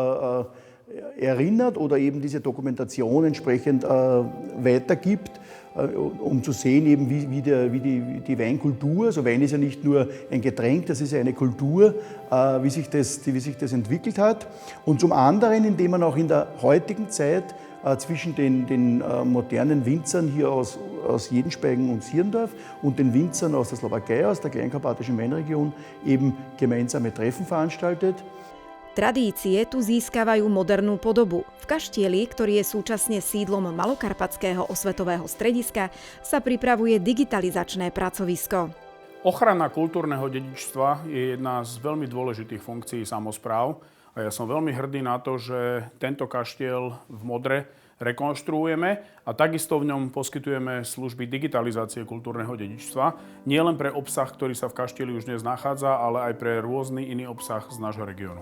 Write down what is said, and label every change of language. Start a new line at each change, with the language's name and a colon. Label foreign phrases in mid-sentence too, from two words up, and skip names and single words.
German: erinnert oder eben diese Dokumentation entsprechend weitergibt, um zu sehen, eben wie die Weinkultur, also Wein ist ja nicht nur ein Getränk, das ist ja eine Kultur, wie sich das entwickelt hat. Und zum anderen, indem man auch in der heutigen Zeit zwischen den modernen Winzern hier aus Jedenspajgen und Sierndorf und den Winzern aus der Slowakei, aus der kleinkarpatischen Weinregion, eben gemeinsame Treffen veranstaltet.
Slovak: Tradície tu získavajú modernú podobu. V kaštieli, ktorý je súčasne sídlom Malokarpatského osvetového strediska, sa pripravuje digitalizačné pracovisko. Ochrana kultúrneho dedičstva je jedna z veľmi dôležitých funkcií samospráv a ja som veľmi hrdý na to, že tento kaštiel v Modre rekonštruujeme a takisto v ňom poskytujeme služby digitalizácie kultúrneho dedičstva, nielen pre obsah, ktorý sa v kaštieli už dnes nachádza, ale aj pre rôzny iný obsah z nášho regiónu.